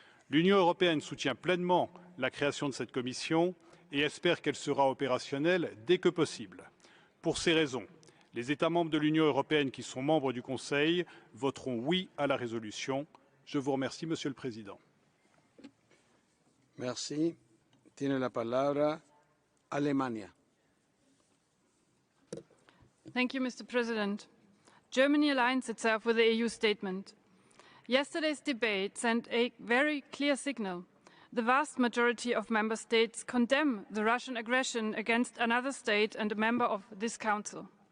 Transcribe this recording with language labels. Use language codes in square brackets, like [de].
[fr] L'Union européenne soutient pleinement la création de cette commission et espère qu'elle sera opérationnelle dès que possible. Pour ces raisons, les États membres de l'Union européenne qui sont membres du Conseil voteront oui à la résolution. Je vous remercie, Monsieur le Président. Merci. [es] Tiene la palabra Alemania. [en] Thank you, Mr. President. Germany aligns itself with the EU statement. Yesterday's debate sent a very clear signal. The vast majority of member states condemn the Russian aggression against another state and a member of this council.